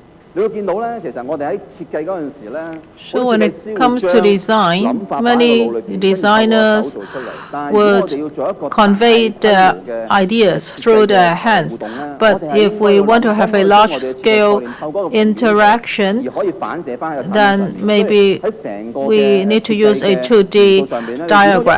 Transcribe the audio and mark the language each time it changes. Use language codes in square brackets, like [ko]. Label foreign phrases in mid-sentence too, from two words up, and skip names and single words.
[yue] 你會見到咧，其實我哋喺設計嗰陣時咧， [en] So when it comes to design, many designers would convey their ideas through their hands. But if we want to have a large-scale interaction, then maybe we need to use a 2D diagram.